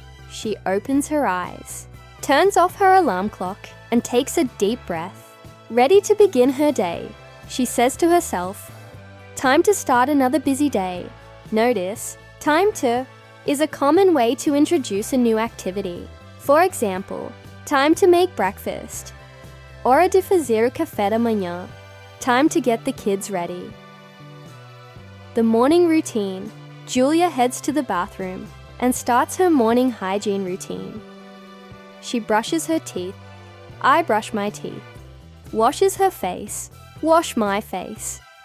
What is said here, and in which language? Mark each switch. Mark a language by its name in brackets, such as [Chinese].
[English] She opens her eyes, turns off her alarm clock, and takes a deep breath. Ready to begin her day, she says to herself, "Time to start another busy day." Notice, time to is a common way to introduce a new activity. For example, time to make breakfast. [Portuguese] Hora de fazer o café da manhã. [English] Time to get the kids ready. The morning routine. Julia heads to the bathroom and starts her morning hygiene routine. She brushes her teeth. I brush my teeth. Washes her face. Wash my face.